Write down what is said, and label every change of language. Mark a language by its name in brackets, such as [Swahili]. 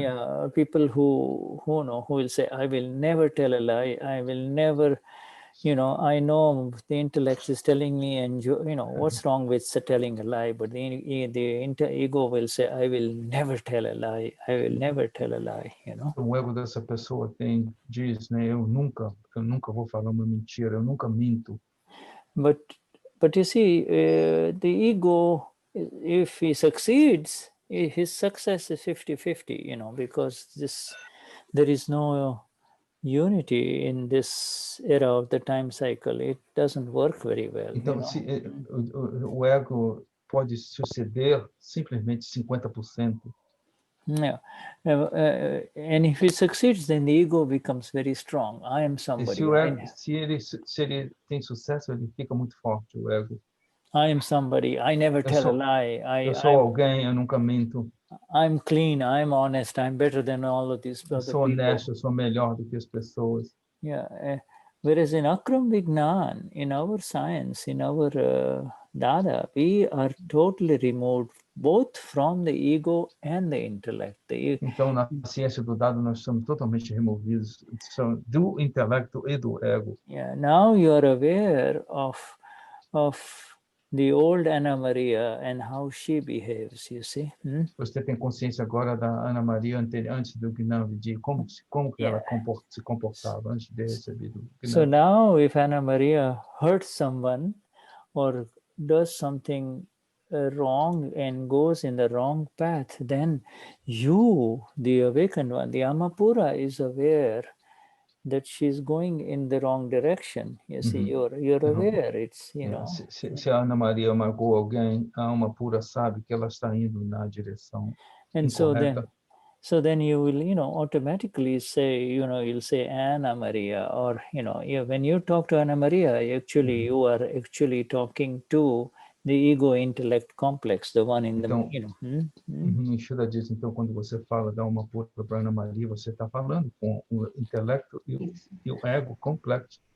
[English] Yeah, people who know, who will say, I will never tell a lie. I will never, you know, I know the intellect is telling me, and you know, what's wrong with telling a lie? But the ego will say, I will never tell a lie. I will never tell a lie, you know. [Portuguese] O ego dessa pessoa diz, né? Eu nunca vou falar uma mentira. Eu nunca minto. [English] But you see, the ego, if he succeeds, his success is 50-50, you know, because there is no unity in this era of the time cycle. It doesn't work very well. [Portuguese] Então, se o ego pode suceder simplesmente 50%. [English] Yeah, and if he succeeds, then the ego becomes very strong. I am somebody. [Portuguese] Se ele tem sucesso, ele fica muito forte, o ego. [English] I am somebody. I never tell a lie. [Portuguese] Eu sou alguém. Eu nunca minto. [English] I'm clean. I'm honest. I'm better than all of these other people. [Portuguese] Eu sou honesto. Eu sou melhor do que as pessoas. [English] Yeah. Whereas in Akram Vignan, in our science, in our Dada, we are totally removed both from the ego and the intellect. [Portuguese] Então, na ciência do dado, nós somos totalmente removidos do intelecto e do ego. [English] Yeah. Now you are aware of the old Anna Maria and how she behaves, you see. [Portuguese] Você tem consciência agora da Ana Maria antes do Gnani, como que ela se comportava antes de receber o Gnani. [English] So now if Anna Maria hurts someone or does something wrong and goes in the wrong path, then you, the awakened one, the Amapura, is aware that she's going in the wrong direction. You see, you're aware. It's, you know. [Portuguese] Se a Ana Maria magoou alguém, a alma pura sabe que ela está indo na direção incorreta. [English] So then you will, you know, automatically say, you know, you'll say Anna Maria, or, you know, when you talk to Anna Maria, actually you are actually talking to the ego intellect complex, the one in the, you know. [Portuguese] Shuddha diz, então, quando você fala da alma pura para Ana Maria, você está falando com o intelecto e o ego complexo.